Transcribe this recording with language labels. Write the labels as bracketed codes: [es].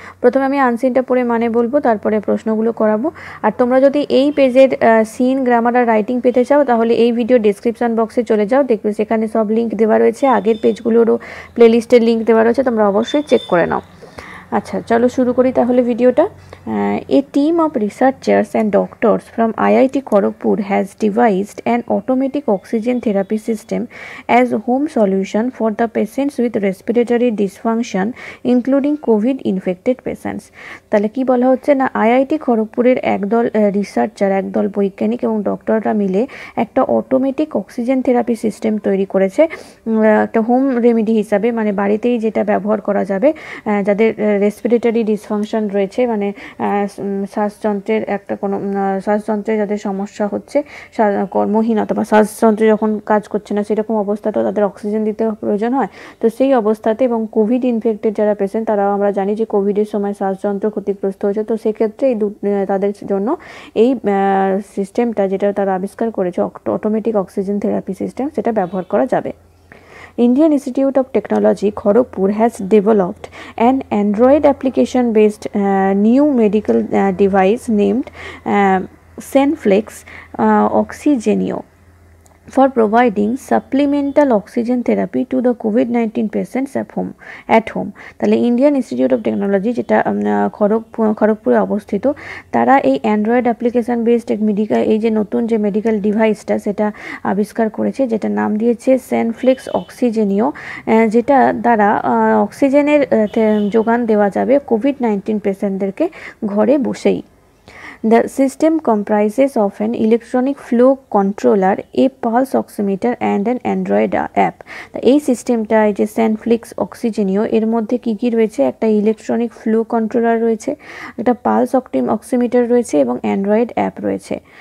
[bn] প্রথমে আমি আনসিনটা পড়ে মানে বলবো, তারপরে প্রশ্নগুলো করাবো। আর তোমরা যদি এই পেজের সিন গ্রামার আর রাইটিং পেতে চাও তাহলে এই ভিডিও ডেসক্রিপশন বক্সে চলে যাও, দেখবে সেখানে সব লিঙ্ক দেওয়া রয়েছে, আগের পেজগুলোরও প্লেলিস্টের লিঙ্ক দেওয়া রয়েছে, তোমরা অবশ্যই চেক করে নাও। আচ্ছা, চলো শুরু করি তাহলে ভিডিওটা। [en] A team of researchers and doctors from IIT Kharagpur has devised an automatic oxygen therapy system as home solution for the patients with respiratory dysfunction including COVID infected patients। [bn] তাহলে কি বলা হচ্ছে না, আইআইটি খড়গপুরের একদল রিসার্চার, একদল বৈজ্ঞানিক এবং ডক্টররা মিলে একটা অটোমেটিক অক্সিজেন থেরাপি সিস্টেম তৈরি করেছে, একটা হোম রেমেডি হিসাবে, মানে বাড়িতেই যেটা ব্যবহার করা যাবে যাদের রেসপিরেটরি ডিসফাংশন রয়েছে, মানে শ্বাসযন্ত্রের একটা কোনো শ্বাসযন্ত্রে যাদের সমস্যা হচ্ছে, কর্মহীনতা বা শ্বাসযন্ত্রে যখন কাজ করছে না সেরকম অবস্থাতেও তাদের অক্সিজেন দিতে প্রয়োজন হয়। তো সেই অবস্থাতে এবং কোভিড ইনফেক্টেড যারা পেশেন্ট, তারাও আমরা জানি যে কোভিডের সময় শ্বাসযন্ত্র ক্ষতিগ্রস্ত হয়েছে, তো সেক্ষেত্রে এই তাদের জন্য এই সিস্টেমটা যেটা তারা আবিষ্কার করেছে, অটোমেটিক অক্সিজেন থেরাপি সিস্টেম, সেটা ব্যবহার করা যাবে। [en] Indian Institute of Technology Kharagpur has developed an Android application-based new medical device named Senflex Oxygenio for providing supplemental oxygen therapy to the COVID-19 patients at home। [bn] তাহলে Indian institute of technology, যেটা খড়গপুরে অবস্থিত, তারা এই Android application based medical, এই যে নতুন যে medical ডিভাইসটা সেটা আবিষ্কার করেছে, যেটা নাম দিয়েছে সেনফ্লেক্স অক্সিজেনিও, যেটা দ্বারা অক্সিজেনের যোগান দেওয়া যাবে কোভিড-19 পেশেন্টদেরকে ঘরে বসেই। [en] The system comprises of an electronic flow controller, a pulse oximeter and an Android app। [bn] এই সিস্টেমটা, এই যে সেনফ্লিক্স অক্সিজেনিও, এর মধ্যে কি কি রয়েছে, একটা ইলেকট্রনিক ফ্লো কন্ট্রোলার রয়েছে, একটা পালস অক্সিমিটার রয়েছে এবং অ্যান্ড্রয়েড অ্যাপ রয়েছে।